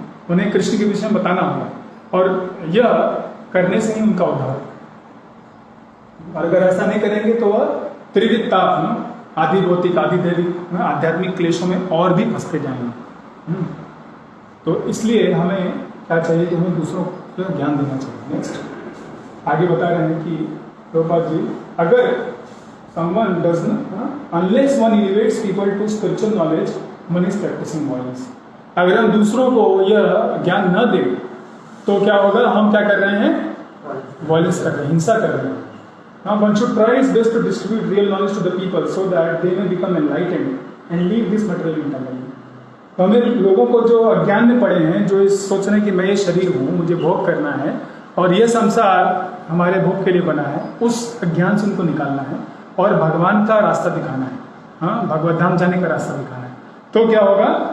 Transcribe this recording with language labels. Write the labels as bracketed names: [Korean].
[Hindi] उन्हें कृष्ण के विषय में बताना होगा और यह करने से ही उनका उद्धार। और अगर ऐसा नहीं करेंगे तो वह त्रिविध आदि भौतिक आदि दैविक आध्यात्मिक क्लेशों में और भी फंसते जाएंगे। तो इसलिए हमें क्या चाहिए कि हमें दूसरों को ज्ञान देना चाहिए। नेक्स्ट आगे बता रहे हैं कि प्रभुपाद जी, अगर [English] someone does not, unless one elevates people to spiritual knowledge, one is practicing violence. [Hindi] अगर हम दूसरों को यह ज्ञान न दें तो क्या होगा, हम क्या कर रहे हैं, वॉयलेंस कर रहे हैं, हिंसा कर रहे हैं। [English] Now one should try his best to distribute real knowledge to the people so that they may become enlightened and leave this material entirely. [Hindi] तो हमें लोगों को जो अज्ञान में पड़े हैं, जो इस सोच रहे हैं कि मैं ये शरीर हूँ, मुझे भोग करना है और ये संसार हमारे भोग के लिए बना है, उस अज्ञान से उनको निकालना है और भगवान का रास्ता दिखाना है, हाँ, भगवत धाम जाने का रास्ता दिखाना है। तो क्या होगा?